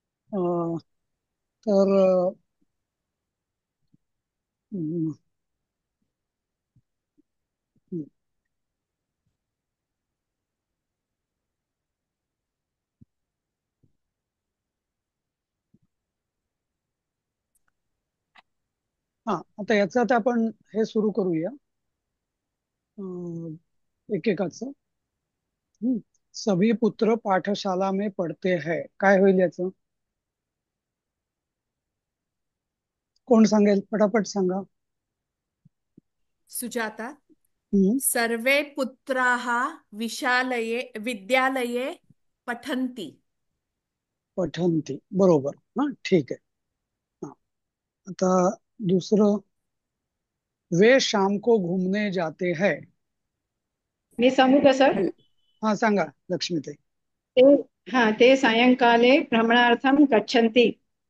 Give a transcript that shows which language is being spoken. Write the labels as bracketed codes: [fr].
[mr] अं, तर हम्म, हम्म, हा, आता याचं आता आपण हे सुरू करूया. अं, एकेकाचं. [hi] सभी पुत्र पाठशाला में पढ़ते हैं, [mr] काय होईल याचं? कोण सांगेल? पटापट सांगा. सुजाता. हम्म. [sa] सर्वे पुत्राः विद्यालये पठन्ति. [mr] पठंती, बरोबर. हा, ठीक आहे. हा, आता दुसरं, [hi] वे शाम को घूमने जाते हैं. [mr] मी सांगू का सर? हा, सांगा लक्ष्मीताई. [sa] ते ते सायंकाले भ्रमणार्थं गच्छन्ति.